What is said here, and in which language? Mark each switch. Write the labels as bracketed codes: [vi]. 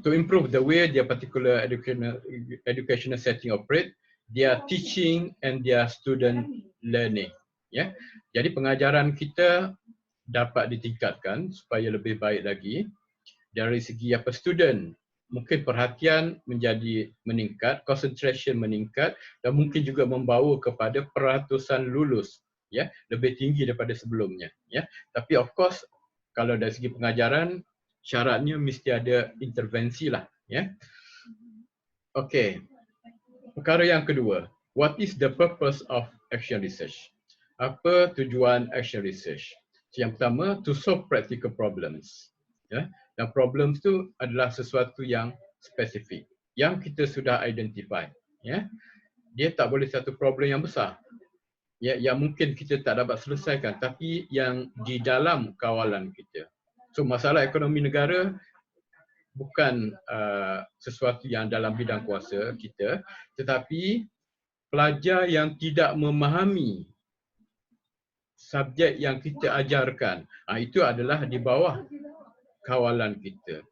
[en] To improve the way their particular educational setting operate, their teaching and their student learning. [ms] Ya, jadi pengajaran kita dapat ditingkatkan supaya lebih baik lagi. Dari segi student, mungkin perhatian menjadi meningkat, concentration meningkat, dan mungkin juga membawa kepada peratusan lulus, ya, lebih tinggi daripada sebelumnya, ya. Tapi [en] of course [ms] kalau dari segi pengajaran syaratnya mesti ada intervensi lah, ya. Okey. Perkara yang kedua, [en] what is the purpose of action research? [ms] Apa tujuan action research? Yang pertama, [en] to solve practical problems. [ms] Ya, dan problems tu adalah sesuatu yang spesifik yang kita sudah identify. Ya, dia tak boleh satu problem yang besar, ya, yang mungkin kita tak dapat selesaikan, tapi yang di dalam kawalan kita. So masalah ekonomi negara bukan sesuatu yang dalam bidang kuasa kita, tetapi pelajar yang tidak memahami subjek yang kita ajarkan, itu adalah di bawah kawalan kita.